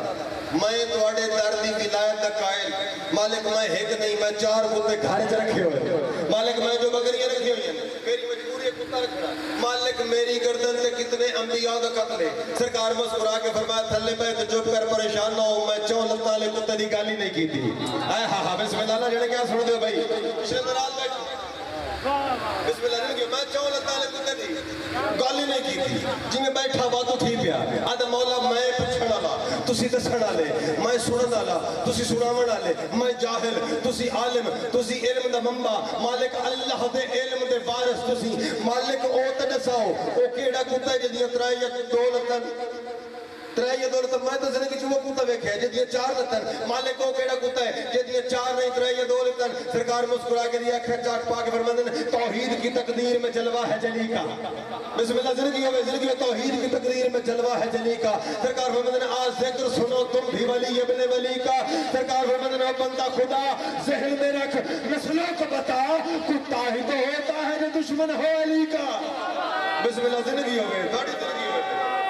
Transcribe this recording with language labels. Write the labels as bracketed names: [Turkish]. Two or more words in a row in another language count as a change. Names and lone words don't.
[Punjabi] میں توڑے در دی ولایت دا قائل مالک میں ایک نہیں میں 4 کتے گھر چ رکھے ہوئے مالک میں جو بکریاں رکھی ہوئی ہیں میری مجبوری ہے کتا رکھنا مالک میری گردن تے کتنے انبیاء دا قتل ہے سرکار مسکرا کے فرمایا تھلے پہ تے چپ کر پریشان نہ ہو میں 4 لتاں والے کتے دی گالی نہیں کی تھی اے ہاں ہاں [Arabic] بسم اللہ اللہ [Punjabi] جڑے کیا سن دے بھائی پچھلے ناراض بیٹھے [Arabic] بسم اللہ [Punjabi] نہیں کہ میں 4 لتاں والے کتے دی گالی نہیں کی تھی جی میں بیٹھا بات اٹھی پیا آدھا مولا میں پوچھن والا تسی دسن والے میں سنن والا تسی سناون والے میں جاہل تسی عالم تسی علم دا منبع مالک اللہ دے علم دے وارث تسی مالک او تے دساؤ او کیڑا کتا ہے جدی 3 یا 2 لتاں 3 یا 2 لتاں میں تو زندگی چ وہ کتا ویکھیا جدی 4 لتاں مالک او کیڑا کتا ہے جدی 4 نہیں 3 یا 2 لتاں سرکار مسکرا کے دیا اکھر چاٹ پا کے [Urdu] فرماتے ہیں توحید کی تقدیر میں جلوہ ہے جلی کا [Arabic] بسم اللہ [Urdu] زندگی میں توحید کی تقدیر میں جلوہ ہے جلی کا سرکار فرماتے ہیں آج ذکر سنو تم بھی ولی ابن ولی کا سرکار فرماتے ہیں بندہ خدا ذہن میں رکھ نسلوں کو بتا کتا ہی تو ہوتا ہے جو دشمن ہو علی کا [Arabic] بسم اللہ [Urdu] زندگی ہو گئے تھوڑی زندگی ہو گئے